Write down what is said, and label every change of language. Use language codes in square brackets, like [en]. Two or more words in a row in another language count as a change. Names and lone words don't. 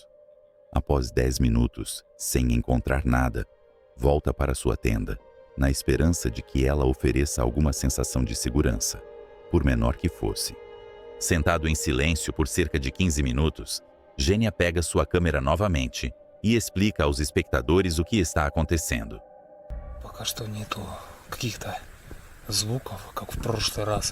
[pt] Após 10 minutos, sem encontrar nada, volta para sua tenda, na esperança de que ela ofereça alguma sensação de segurança, por menor que fosse. Sentado em silêncio por cerca de 15 minutos, Gênia pega sua câmera novamente e explica aos espectadores o que está acontecendo. [ru] Пока что нету каких-то звуков, как в прошлый раз.